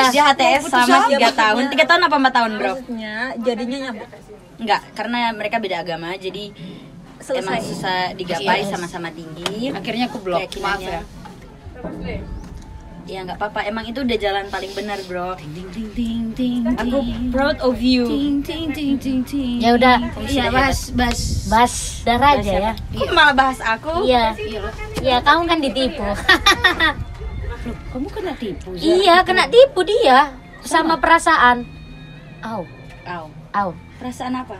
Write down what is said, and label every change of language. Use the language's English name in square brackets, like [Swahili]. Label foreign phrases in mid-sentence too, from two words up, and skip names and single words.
[Indonesian] dia HTS Putus sama apa? 3 tahun. 3 tahun apa 4 tahun, Bro? Maksudnya jadinya nyambung. Enggak, karena mereka beda agama. Jadi selesai. emang susah digapai, Yes. sama-sama tinggi. Akhirnya aku blok. Maaf Keyakinannya. ya. Ya nggak apa-apa, emang itu udah jalan paling benar bro. Ting ting ting ting. Aku [English] proud of you. Ting ting ting ting ting. [Indonesian] Ya udah. Iya, bas. Bas dar aja ya. Kok malah bahas aku? Iya. Iya loh. Ya kamu kan ditipu. Loh, kamu kena tipu. Zah. Iya, kena tipu dia sama perasaan. Au, Au. au. Perasaan apa?